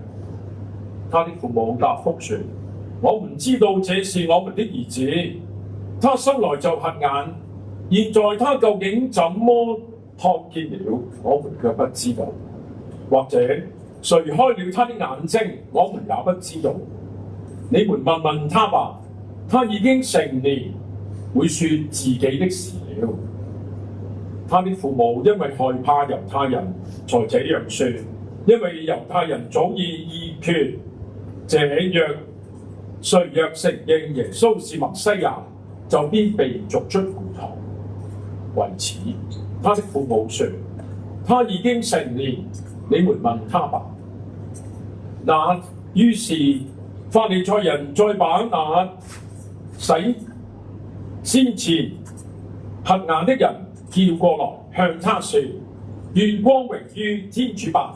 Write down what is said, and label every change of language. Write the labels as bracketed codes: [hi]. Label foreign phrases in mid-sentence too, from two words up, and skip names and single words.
[zh] 他的父母答覆說：我們知道這是我們的兒子，他生來就瞎眼，現在他究竟怎麼看見了，我們卻不知道。或者誰開了他的眼睛，我們也不知道。你們問問他吧，他已經成年，會說自己的事了。他的父母因為害怕猶太人，才這樣說，因為猶太人早已議決，這樣誰若承認耶穌是默西亞，就必被逐出會堂。為此，他的父母說：他已經成年，你們問他吧。於是法利賽人再把那洗先前瞎眼的人叫過來，向他說：願光榮於天主吧！